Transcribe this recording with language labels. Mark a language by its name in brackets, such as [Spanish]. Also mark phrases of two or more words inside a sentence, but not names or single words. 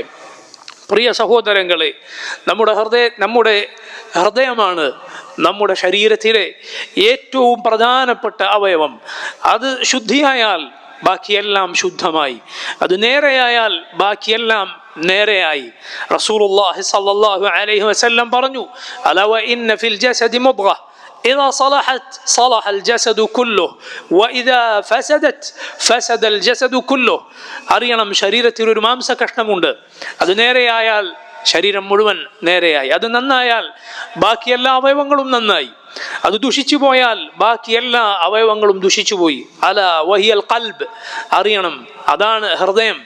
[Malayalam] പ്രിയ സഹോദരങ്ങളെ, നമ്മുടെ ഹൃദയമാണ് നമ്മുടെ ശരീരത്തിലെ ഏറ്റവും പ്രധാനപ്പെട്ട അവയവം. അത് ശുദ്ധിയായാൽ ബാക്കിയെല്ലാം ശുദ്ധമായി, അത് നേരെയായാൽ ബാക്കിയെല്ലാം നേരെയായി. [Arabic] رسول الله صلى الله عليه وسلم പറഞ്ഞു, ألا وإن في الجسد مضغة إذا صلحت صلح الجسد كله واذا فسدت فسد الجسد كله. [Malayalam] അറിയണം, ശരീരത്തിൽ ഒരു മാംസകഷ്ണമുണ്ട്, അത് നേരെയായാൽ ശരീരം മുഴുവൻ നേരെയായി, അത് നന്നായാൽ ബാക്കി എല്ലാ അവയവങ്ങളും നന്നായി, അത് ദുഷിച്ചു പോയാൽ ബാക്കി എല്ലാ അവയവങ്ങളും ദുഷിച്ചുപോയി. [Arabic] ألا وهي القلب, [Malayalam] അറിയണം, അതാണ് ഹൃദയം.